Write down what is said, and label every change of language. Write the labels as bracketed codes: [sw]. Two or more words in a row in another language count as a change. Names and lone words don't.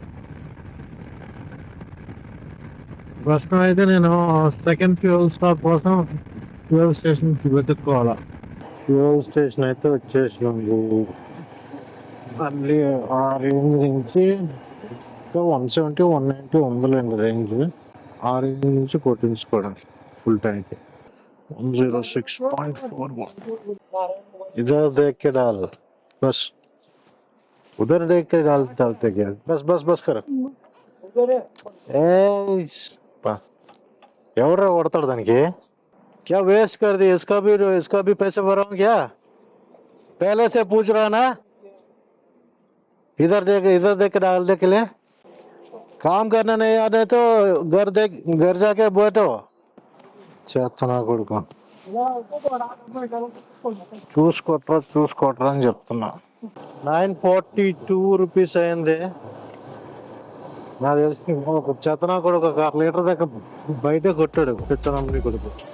[te] ప్రస్తుతం అయితే నేను [en] second fuel stop [te] కోసం [en] fuel station [te] వెతుక్కోవాలా. [en] fuel station [te] అయితే వచ్చేసింది. మళ్ళీ ఆ రేంజ్ నుంచి 170, 190 ఉందిలేండి రేంజ్. ఆ రేంజ్ నుంచి కొట్టించుకోవడం [en] full tank [te] 106.41. [hi] इधर देख के डाल बस, उधर देख के डालते क्या, बस करो. [te] ఎవరు కొడతాడు దానికి? [hi] क्या वेस्ट कर दी, इसका भी पैसे भराऊं क्या? पहले से पूछ रहा ना, इधर देख के डालने के लिए. काम करना नहीं आते तो घर जाके बैठो. [te] చేస్తున్నా కొడుకు, చూసుకోట్రా అని చెప్తున్నా. 942 రూపీస్ అయింది. నాకు తెలిసి ఒక చెత్తనా కొడుకు ఒక 1 లీటర్ దాకా బయట కొట్టాడు పిచ్చనమ్మని కొడుకు.